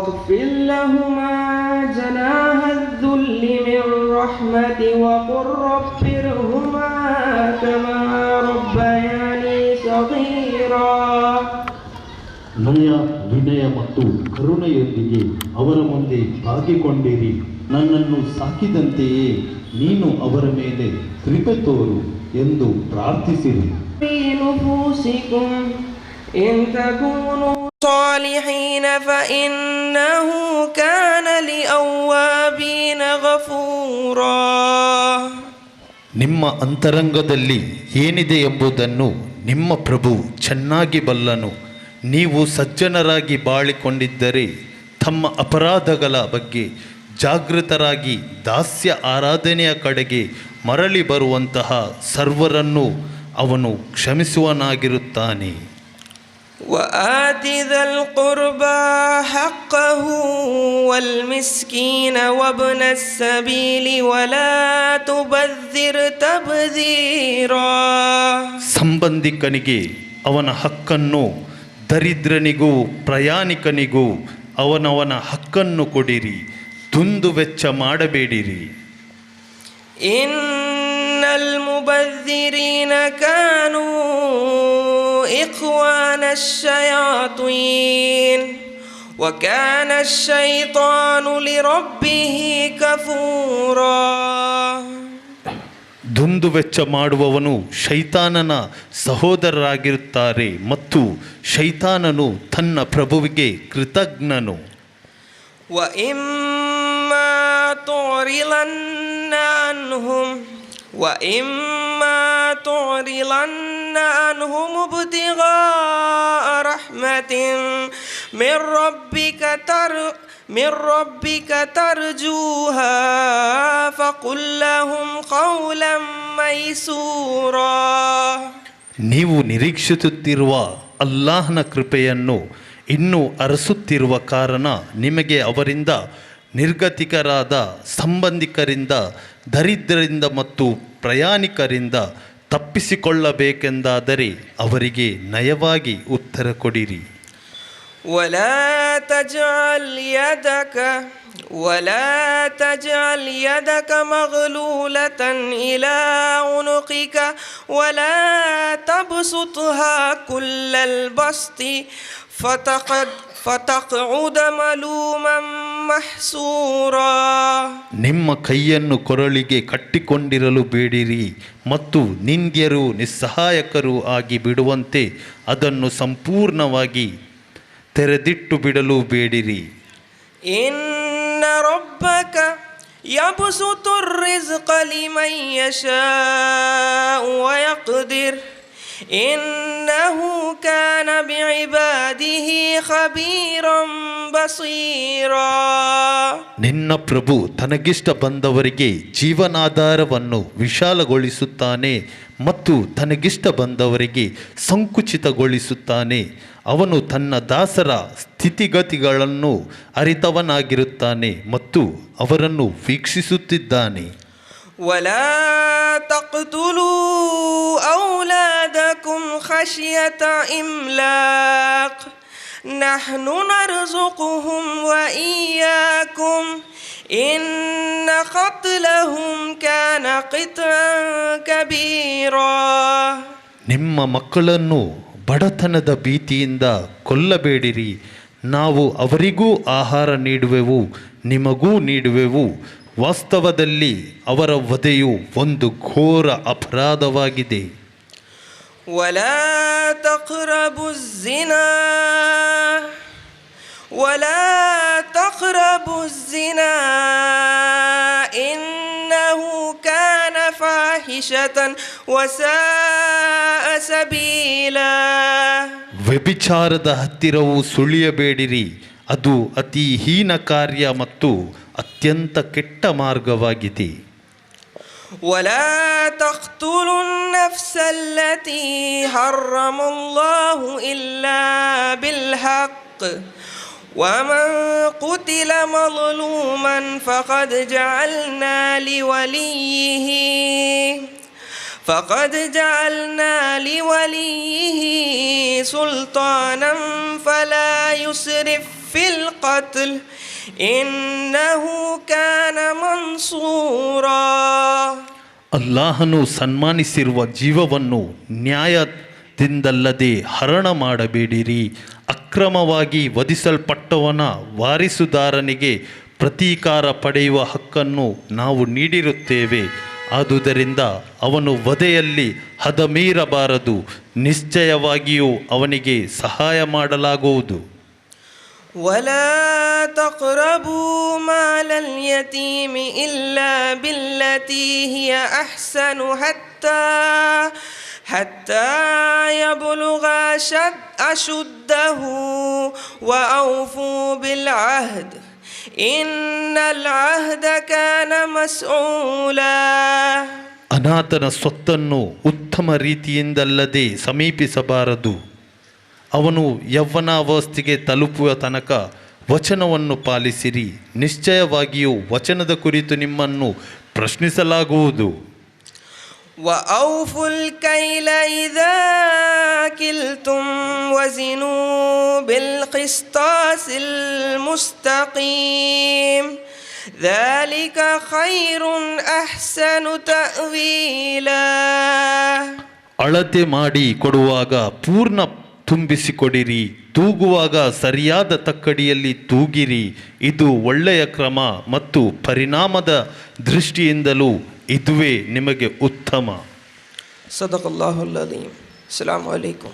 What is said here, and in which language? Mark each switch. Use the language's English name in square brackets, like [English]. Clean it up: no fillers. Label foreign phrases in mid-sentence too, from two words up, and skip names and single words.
[Kannada] ನಯ ವಿನಯ ಮತ್ತು ಕರುಣೆಯೊಂದಿಗೆ ಅವರ ಮುಂದೆ ಬಾಗಿಕೊಂಡಿರಿ. ನನ್ನನ್ನು ಸಾಕಿದಂತೆಯೇ ನೀನು ಅವರ ಮೇಲೆ ಕೃಪೆ ತೋರು ಎಂದು ಪ್ರಾರ್ಥಿಸಿರಿ. [Arabic] إن تكونوا صالحين فإنه كان لأوابين غفورا. [Kannada] ನಿಮ್ಮ ಅಂತರಂಗದಲ್ಲಿ ಏನಿದೆ ಎಂಬುದನ್ನು ನಿಮ್ಮ ಪ್ರಭು ಚೆನ್ನಾಗಿ ಬಲ್ಲನು. ನೀವು ಸಜ್ಜನರಾಗಿ ಬಾಳಿಕೊಂಡಿದ್ದರೆ ತಮ್ಮ ಅಪರಾಧಗಳ ಬಗ್ಗೆ ಜಾಗೃತರಾಗಿ ದಾಸ್ಯ ಆರಾಧನೆಯ ಕಡೆಗೆ ಮರಳಿ ಬರುವಂತಹ ಸರ್ವರನ್ನು ಅವನು ಕ್ಷಮಿಸುವನಾಗಿರುತ್ತಾನೆ. [Arabic] وآت ذا القربى حقه والمسكين وابن السبيل ولا تبذر تبذيرا. [Kannada] ಸಂಬಂಧಿಕನಿಗೆ ಅವನ ಹಕ್ಕನ್ನು, ದರಿದ್ರನಿಗೂ ಪ್ರಯಾಣಿಕನಿಗೂ ಅವನವನ ಹಕ್ಕನ್ನು ಕೊಡಿರಿ, ದುಂದು ವೆಚ್ಚ ಮಾಡಬೇಡಿರಿ. [Arabic] المبذرين كانوا إخوان الشياطين وكان الشيطان لربه كفورا. [Kannada] ದುಂದು ವೆಚ್ಚ ಮಾಡುವವನು ಶೈತಾನನ ಸಹೋದರರಾಗಿರುತ್ತಾರೆ ಮತ್ತು ಶೈತಾನನು ತನ್ನ ಪ್ರಭುವಿಗೆ ಕೃತಜ್ಞನು. [Arabic] وإما تعرضن عنهم ابتغاء رحمة من ربك ترجوها فقل لهم قولا ميسورا. [Kannada] ನೀವು ನಿರೀಕ್ಷಿಸುತ್ತಿರುವ ಅಲ್ಲಾಹನ ಕೃಪೆಯನ್ನು ಇನ್ನೂ ಅರಸುತ್ತಿರುವ ಕಾರಣ ನಿಮಗೆ ಅವರಿಂದ, ನಿರ್ಗತಿಕರಾದ ಸಂಬಂಧಿಕರಿಂದ, ದರಿದ್ರರಿಂದ ಮತ್ತು ಪ್ರಯಾಣಿಕರಿಂದ ತಪ್ಪಿಸಿಕೊಳ್ಳಬೇಕೆಂದಾದರೆ ಅವರಿಗೆ ನಯವಾಗಿ ಉತ್ತರ ಕೊಡಿರಿ. [Arabic] ولا تجعل يدك مغلولة إلى عنقك ولا تبسطها كل البسط فتقعد ملوما محسورا. [Kannada] ನಿಮ್ಮ ಕೈಯನ್ನು ಕೊರಳಿಗೆ ಕಟ್ಟಿಕೊಂಡಿರಲು ಬೇಡಿರಿ ಮತ್ತು ನಿಂದ್ಯರು ನಿಸ್ಸಹಾಯಕರು ಆಗಿ ಬಿಡುವಂತೆ ಅದನ್ನು ಸಂಪೂರ್ಣವಾಗಿ ತೆರೆದಿಟ್ಟು ಬಿಡಲು ಬೇಡಿರಿ. [Arabic] إن ربك يبسط الرزق لمن يشاء ويقدر إنه كان بعباده خبيرا بصيرا. [Kannada] ನಿನ್ನ ಪ್ರಭು ತನಗಿಷ್ಟ ಬಂದವರಿಗೆ ಜೀವನಾಧಾರವನ್ನು ವಿಶಾಲಗೊಳಿಸುತ್ತಾನೆ ಮತ್ತು ತನಗಿಷ್ಟ ಬಂದವರಿಗೆ ಸಂಕುಚಿತಗೊಳಿಸುತ್ತಾನೆ. ಅವನು ತನ್ನ ದಾಸರ ಸ್ಥಿತಿಗತಿಗಳನ್ನು ಅರಿತವನಾಗಿರುತ್ತಾನೆ ಮತ್ತು ಅವರನ್ನು ವೀಕ್ಷಿಸುತ್ತಿದ್ದಾನೆ. [Arabic] ولا تقتلوا أولادكم خشية إملاق نحن نرزقهم وإياكم إن قتلهم كان قطعا كبيرا. [Kannada] ನಿಮ್ಮ ಮಕ್ಕಳನ್ನು ಬಡತನದ ಭೀತಿಯಿಂದ ಕೊಲ್ಲಬೇಡಿರಿ. ನಾವು ಅವರಿಗೂ ಆಹಾರ ನೀಡುವೆವು, ನಿಮಗೂ ನೀಡುವೆವು. ವಾಸ್ತವದಲ್ಲಿ ಅವರ ವಧೆಯು ಒಂದು ಘೋರ ಅಪರಾಧವಾಗಿದೆ. [Arabic] ولا تقربوا الزنا إنه كان فاحشة وساء سبيلا. [Kannada] ವ್ಯಭಿಚಾರದ ಹತ್ತಿರವು ಸುಳಿಯಬೇಡಿರಿ, ಅದು ಅತಿ ಹೀನ ಕಾರ್ಯ ಮತ್ತು ಅತ್ಯಂತ ಕೆಟ್ಟ ಮಾರ್ಗವಾಗಿದೆ. [Arabic] ولا تقتلوا النفس التي حرم الله إلا بالحق ومن قتل مظلوما فقد جعلنا لوليه سلطانا فلا يسرف في القتل إنه كان منصورا. [Kannada] ಅಲ್ಲಾಹನು ಸನ್ಮಾನಿಸಿರುವ ಜೀವವನ್ನು ನ್ಯಾಯದಿಂದಲ್ಲದೆ ಹರಣ ಮಾಡಬೇಡಿರಿ. ಅಕ್ರಮವಾಗಿ ವಧಿಸಲ್ಪಟ್ಟವನ ವಾರಿಸುದಾರನಿಗೆ ಪ್ರತೀಕಾರ ಪಡೆಯುವ ಹಕ್ಕನ್ನು ನಾವು ನೀಡಿರುತ್ತೇವೆ. ಆದುದರಿಂದ ಅವನು ವಧೆಯಲ್ಲಿ ಹದಮೀರಬಾರದು. ನಿಶ್ಚಯವಾಗಿಯೂ ಅವನಿಗೆ ಸಹಾಯ ಮಾಡಲಾಗುವುದು. [Arabic] ولا تقربوا مال اليتيم إلا بالتي هي أحسن حتى يبلغ أشده وأوفوا بالعهد إن العهد كان مسؤولا. [Kannada] ಅನಾಥನ ಸ್ವತ್ತನ್ನು ಉತ್ತಮ ರೀತಿಯಿಂದಲ್ಲದೆ ಸಮೀಪಿಸಬಾರದು. ಅವನು ಯೌವನಾವಸ್ಥೆಗೆ ತಲುಪುವ ತನಕ ವಚನವನ್ನು ಪಾಲಿಸಿರಿ. ನಿಶ್ಚಯವಾಗಿಯೂ ವಚನದ ಕುರಿತು ನಿಮ್ಮನ್ನು ಪ್ರಶ್ನಿಸಲಾಗುವುದು. [Arabic] وأوفوا الكيل إذا كلتم وزنوا بالقسطاس المستقيم ذلك خير أحسن تأويلا. [Kannada] ಅಳತೆ ಮಾಡಿ ಕೊಡುವಾಗ ಪೂರ್ಣ ತುಂಬಿಸಿಕೊಡಿರಿ. ತೂಗುವಾಗ ಸರಿಯಾದ ತಕ್ಕಡಿಯಲ್ಲಿ ತೂಗಿರಿ. ಇದು ಒಳ್ಳೆಯ ಕ್ರಮ ಮತ್ತು ಪರಿಣಾಮದ ದೃಷ್ಟಿಯಿಂದಲೂ ಇದುವೇ ನಿಮಗೆ ಉತ್ತಮ. [Arabic] صدق الله العليم. السلام عليكم.